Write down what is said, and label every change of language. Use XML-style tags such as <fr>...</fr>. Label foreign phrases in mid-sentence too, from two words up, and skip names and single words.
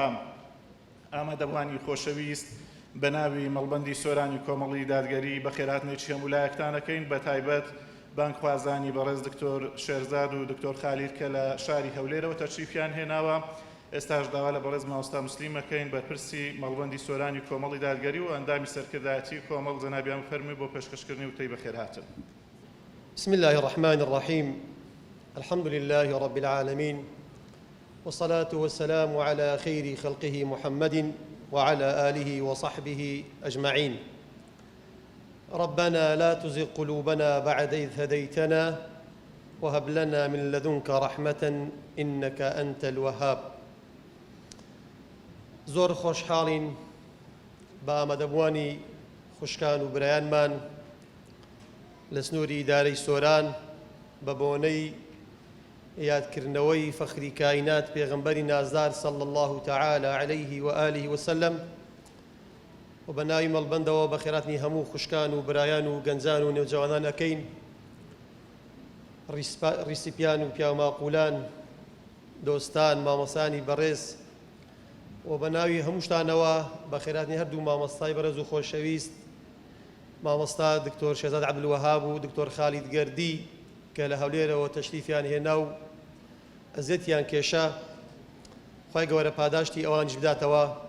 <ckb>ئامادەبوانی خۆشەویست، بە ناوی مەڵبەندی سۆرانی کۆمەڵی دادگەری بە خێرهاتنێکی هەموو لایەکتانەکەین، بە تایبەت بانگخوازانی بەڕێز دکتۆر شێرزاد و دکتۆر خالید کە لە شاری هەولێرەوە تەشریفیان هێناوە. ئێستاش داوا لە بەڕێز مامۆستا موسلیمەکەین بەرپرسی مەڵبەندی سۆرانی کۆمەڵی دادگەری و ئەندامی سەرکردایەتی کۆمەڵ جەنابیان فەرمی بۆ پێشکەشکردنی وتەی بەخێرهاتن.</ckb> <ar>بسم الله الرحمن الرحيم. الحمد لله رب العالمين، والصلاة والسلام على خير خلقه محمد وعلى آله وصحبه أجمعين. ربنا لا تزغ قلوبنا بعد إذ هديتنا وهب لنا من لدنك رحمة إنك أنت الوهاب.</ar> <ckb>زۆر خۆشحاڵین بە ئامادەبوانی خوشکان و برایانمان لە سنووری ئیدارەی سۆران بە بۆنەی یادکردنەوەی فەخری کائینات پێغەمبەری نازدار</ckb> <ar>صلی الله تعالی عليه وآله وسلم</ar> <ckb>و بە ناوی مەڵبەندەوە بە خێراتنی هەموو خوشکان و برایان و گەنجان و نێوجەوانان ئەکەین. ڕیسیپیان و پیاوماقولان، دۆستان، مامۆسانی بەڕێز و بە ناوی هەمووشتانەوە بە خێراتنی هەردوو مامۆستای بەڕێز و خۆشەویست، مامۆستا دکتۆر شێرزاد عەبدولوەهاب و دکتۆر خالید گەردی کە لە هەولێرەوە تەشریفیان هێنا و ئەزیەتیان کێشا، خوای گەورە پاداشتی ئەوانیش بداتەوە.</ckb>